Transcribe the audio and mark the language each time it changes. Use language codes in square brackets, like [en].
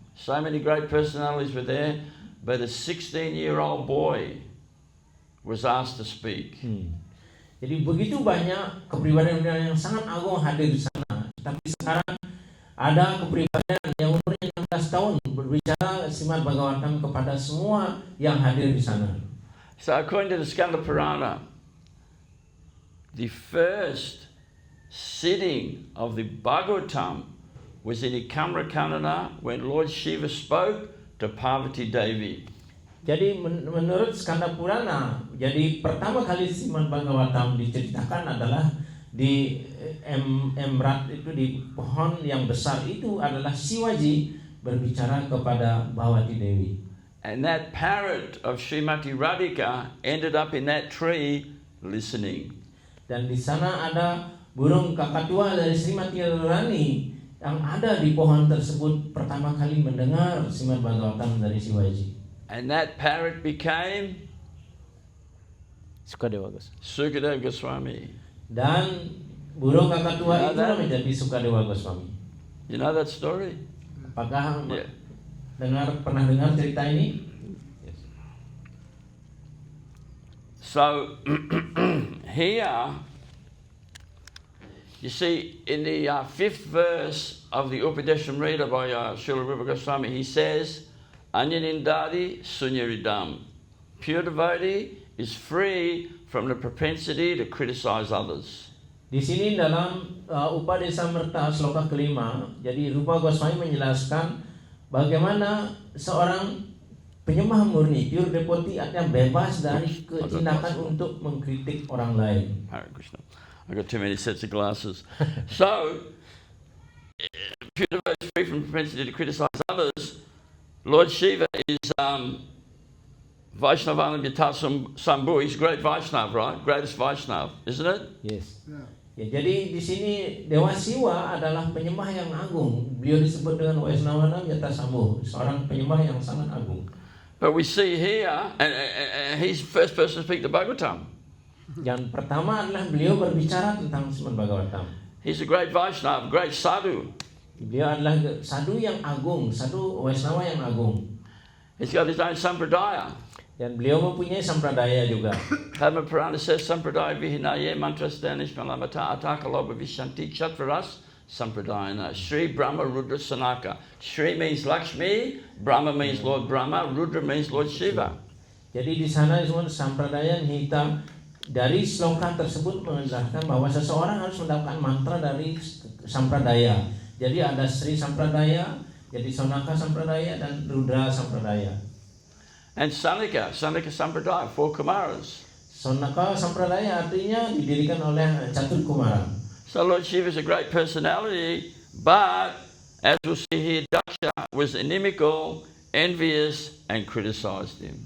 [en] So many great personalities were there, but a 16-year-old boy was asked to speak. [id] Jadi begitu banyak kepribadian yang sangat agung hadir di sana. Tapi sekarang ada kepribadian yang umurnya 16 tahun berbicara Srimad Bhagavatam kepada semua yang hadir di sana. [en] So according to the Skanda Purana, the first sitting of the Bhagavatam was in Ikamrakanana when Lord Shiva spoke to Parvati Devi. [id] Jadi menurut Skanda Purana, jadi pertama kali Srimad Bhagavatam diceritakan adalah di Emrat itu, di pohon yang besar itu adalah Shivaji berbicara kepada Bhavati Dewi. [en] And that parrot of Srimati Radhika ended up in that tree listening. [id] Dan di sana ada burung kakatua dari Srimati Radharani yang ada di pohon tersebut pertama kali mendengar Srimad Bhagavatam dari Shivaji. [en] And that parrot became Sukadeva Goswami. [id] Dan burung kakatua itu menjadi Sukadeva Goswami. [en] You know that story? [id] Apakah pernah dengar cerita ini? [en] Yes. So here, you see, in the 5th verse of the Upadeshamrita by Srila Rupa Goswami, he says, [sa] Anyanindadi sunyaridam. [en] Pure devotee is free from the propensity to criticize others. [id] Di sini dalam Upadesamrita sloka kelima, jadi Rupa Goswami menjelaskan bagaimana seorang penyembah murni, [en] pure devotee [id] artinya bebas dari ketindakan untuk mengkritik orang lain. [en] Hare Krishna. I got too many sets of glasses. So, pure devotee is free from propensity to criticize others. Lord Shiva is Vaishnavananda Sambhu. He's great Vaishnav, right? Greatest Vaishnav, isn't it? Yes. [id] Ya, jadi di sini Dewa Siwa adalah penyembah yang agung. Beliau disebut dengan Vaishnavananda Sambhu, seorang penyembah yang sangat agung. [en] But we see here, and he's the first person to speak the Bhagavatam. [id] Yang pertama adalah beliau berbicara tentang Srimad Bhagavatam. [en] He's a great Vaishnav, great sadhu. [id] Beliau adalah sadhu yang agung, sadhu Vaishnava yang agung. [en] He's got his own sampradaya. [id] Dan beliau mempunyai sampradaya juga. [sa] Padma Purana says sampradaya vihinaye mantrastanish malamata atakaloba vishanti chatvaras sampradayana. Shri Brahma Rudra Sanaka. [en] Shri means Lakshmi, Brahma means Lord Brahma, Rudra means Lord Shiva. [id] Jadi di sana disebut sampradaya hitam. Dari sloka tersebut menjelaskan bahwa seseorang harus mendapatkan mantra dari sampradaya. Jadi ada Sri Sampradaya, jadi Sonaka Sampradaya dan Rudra Sampradaya. [en] And Sanika Sampradaya, 4 Kumaras. [id] Sonaka Sampradaya artinya didirikan oleh Catur Kumara. [en] So Lord Shiva is a great personality, but as we'll see here, Daksha was inimical, envious, and criticized him.